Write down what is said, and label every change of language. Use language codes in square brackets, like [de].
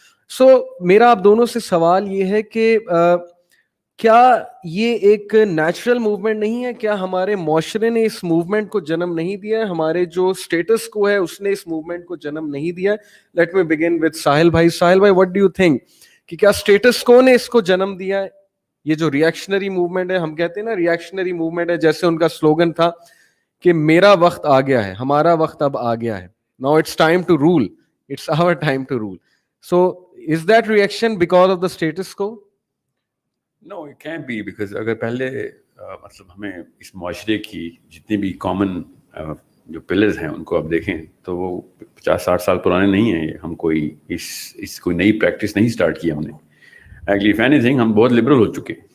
[ur] سو میرا آپ دونوں سے سوال یہ ہے کہ کیا یہ ایک نیچرل موومنٹ نہیں ہے؟ کیا ہمارے معاشرے نے اس موومنٹ کو جنم نہیں دیا ہے؟ ہمارے جو اسٹیٹس کو ہے اس نے اس موومنٹ کو جنم نہیں دیا ہے؟ [en] let me begin with [ur] ساحل بھائی. ساحل بھائی، [en] what do you think [ur] کہ کیا اسٹیٹس کو نے اس کو جنم دیا ہے؟ یہ جو ریئیکشنری موومنٹ ہے، ہم کہتے ہیں نا ریئیکشنری موومنٹ ہے، جیسے ان کا سلوگن تھا کہ میرا وقت آ گیا ہے، ہمارا وقت اب آ گیا ہے، [en] now it's time to rule, [ur] it's our time to role. [en] So is that reaction because of the status quo? No, it can't be, because [ur] اگر پہلے مطلب ہمیں اس معاشرے کی جتنی بھی کامن جو پلرز ہیں ان کو آپ دیکھیں تو وہ 50-60 سال پرانے نہیں ہیں. ہم کوئی کوئی نئی پریکٹس نہیں اسٹارٹ کی ہم نے. [en] actually if anything [ur] ہم بہت لبرل ہو چکے.